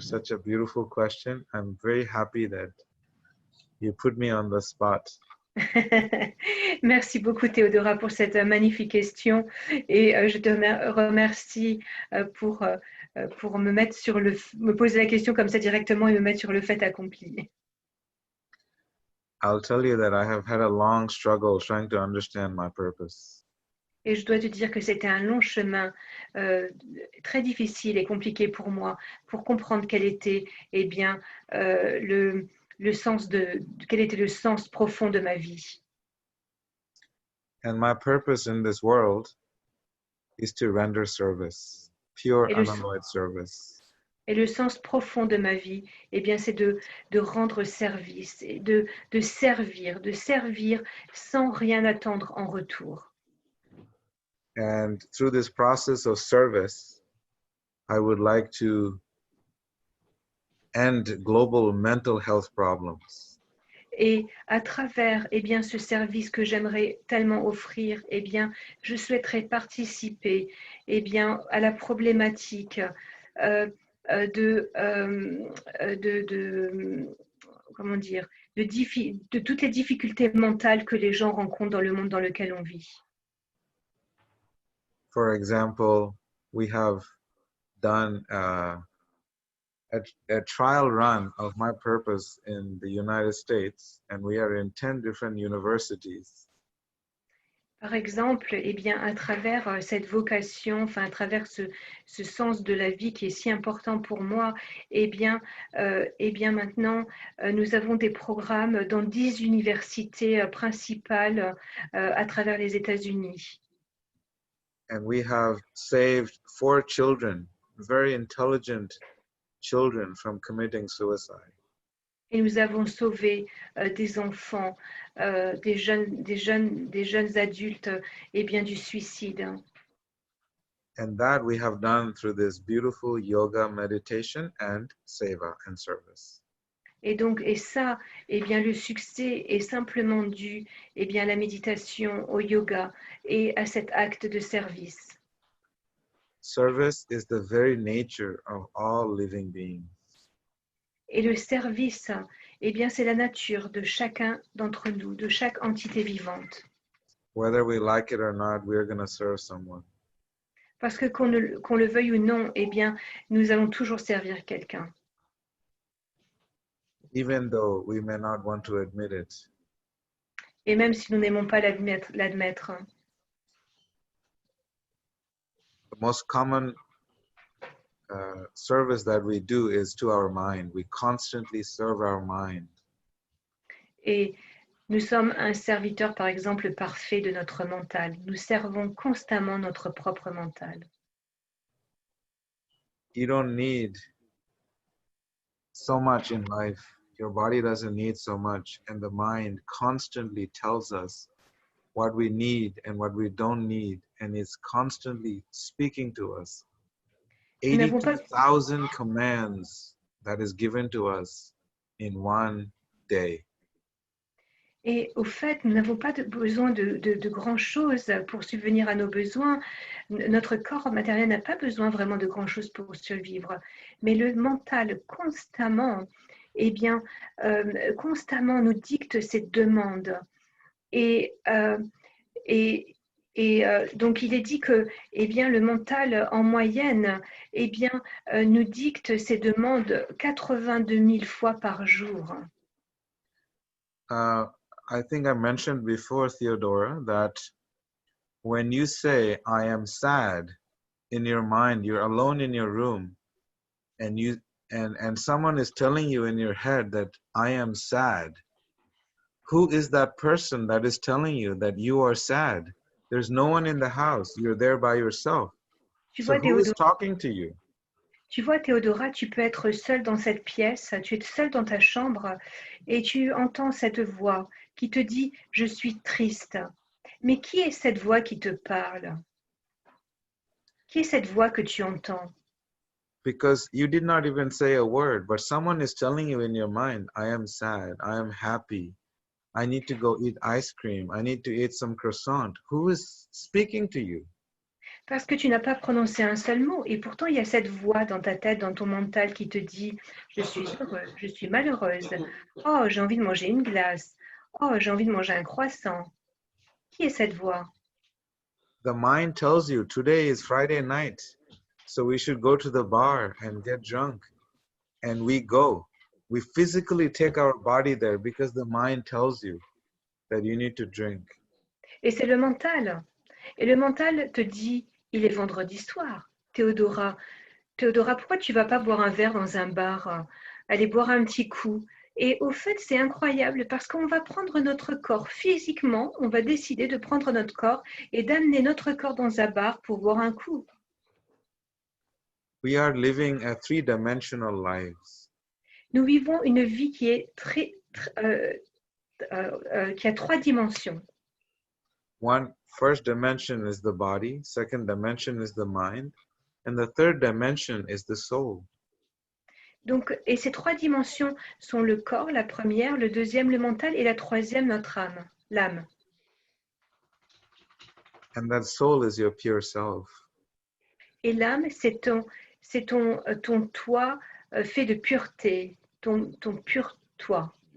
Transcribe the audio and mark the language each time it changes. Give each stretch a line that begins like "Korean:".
English: Such a beautiful question. I'm very happy that you put me on the spot.
French: Merci beaucoup Théodora pour cette magnifique question et je te remercie pour me poser la question comme ça directement et me mettre sur le fait accompli.
English: I'll tell you that I have had a long struggle trying to understand my purpose.
French: Et je dois te dire que c'était un long chemin très difficile et compliqué pour moi pour comprendre quel était quel était le sens profond de ma vie.
English: And my purpose in this world is to render service, pure unalloyed service.
French: Et le sens profond de ma vie, eh bien, c'est de rendre service, et de servir sans rien attendre en retour.
English: And through this process of service, I would like to end global mental health problems.
French: Et à travers ce service que j'aimerais tellement offrir, je souhaiterais participer à la problématique de toutes les difficultés mentales que les gens rencontrent dans le monde dans lequel on vit.
English: For example, we have done a trial run of my purpose in the United States, and we are in 10 different universities.
French: Par exemple, à travers cette vocation, à travers ce sens de la vie qui est si important pour moi, maintenant, nous avons des programmes dans 10 universités principales à travers les États-Unis.
English: And we have saved 4 children, very intelligent children, from committing suicide.
French: Et nous avons sauvé des enfants, des jeunes adultes, du suicide.
English: And that we have done through this beautiful yoga meditation and seva and service.
French: Et ça, le succès est simplement dû à la méditation, au yoga et à cet acte de service.
English: Service is the very nature of all living beings.
French: Et le service, c'est la nature de chacun d'entre nous, de chaque entité vivante.
English: Whether we like it or not, we're going to serve someone.
French: Parce que qu'on le veuille ou non, nous allons toujours servir quelqu'un.
English: Even though we may not want to admit it.
French: Et même si nous n'aimons pas l'admettre.
English: The most common service that we do is to our mind. We constantly serve our mind.
French: Et nous sommes un serviteur, par exemple, parfait de notre mental. Nous servons constamment notre propre mental.
English: You don't need so much in life. Your body doesn't need so much, and the mind constantly tells us what we need and what we don't need, and it's constantly speaking to us. 82,000 commands that is given to us in one day.
French: Et au fait, nous n'avons pas besoin de grand-chose pour subvenir à nos besoins. Notre corps matériel n'a pas besoin vraiment de grand-chose pour survivre. Mais le mental, constamment, eh bien, constamment nous dicte cette demande. Et donc, il est dit que eh bien, le mental, en moyenne, eh bien, nous dicte ces demandes 82 000 fois par jour.
English: I think I mentioned before, Theodora, that when you say, I am sad, in your mind, you're alone in your room, and someone is telling you in your head that I am sad. Who is that person that is telling you that you are sad? There's no one in the house. You're there by yourself. So who is talking to you?
French: Tu vois, Théodora, tu peux être seule dans cette pièce, tu es seule dans ta chambre et tu entends cette voix qui te dit « Je suis triste ». Mais qui est cette voix qui te parle? Qui est cette voix que tu entends?
English: Because you did not even say a word, but someone is telling you in your mind, I am sad, I am happy, I need to go eat ice cream, I need to eat some croissant. Who is speaking to you?
French: Parce que tu n'as pas prononcé un seul mot et pourtant il y a cette voix dans ta tête, dans ton mental qui te dit « Je suis heureuse, je suis malheureuse, oh j'ai envie de manger une glace, oh j'ai envie de manger un croissant ». Qui est cette voix?
English: The mind tells you today is Friday night, so we should go to the bar and get drunk. And we go. We physically take our body there because the mind tells you that you need to drink.
French: Et c'est le mental. Et le mental te dit, il est vendredi soir. Théodora, pourquoi tu vas pas boire un verre dans un bar? Aller boire un petit coup. Et au fait, c'est incroyable parce qu'on va prendre notre corps physiquement, on va décider de prendre notre corps et d'amener notre corps dans un bar pour boire un coup.
English: We are living a three-dimensional lives.
French: Nous vivons une vie qui est qui a 3 dimensions.
English: First dimension is the body, second dimension is the mind, and the third dimension is the soul.
French: Donc, et ces 3 dimensions sont le corps, la première, le deuxième, le mental, et la troisième, notre âme, l'âme.
English: And that soul is your pure self.
French: Et l'âme, c'est ton toi fait de pureté, ton pur toi.